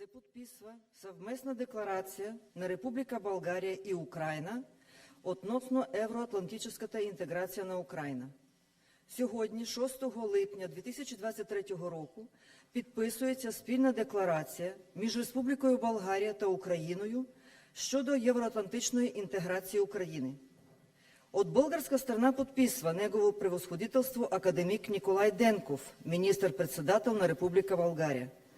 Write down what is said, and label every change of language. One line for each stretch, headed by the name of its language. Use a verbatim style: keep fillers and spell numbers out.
Bulgarian: подписва съвместна декларация на Република България и Украйна относно евроатлантическата інтеграція на Україна.
Ukrainian: Сьогодні, шостого липня дві тисячі двадцять третього року, підписується спільна декларація між Республікою Болгарія та Україною щодо євроатлантичної інтеграції України.
Bulgarian: От българска страна подписва негово превосходителство академик Николай Денков, министър-председател на Република България.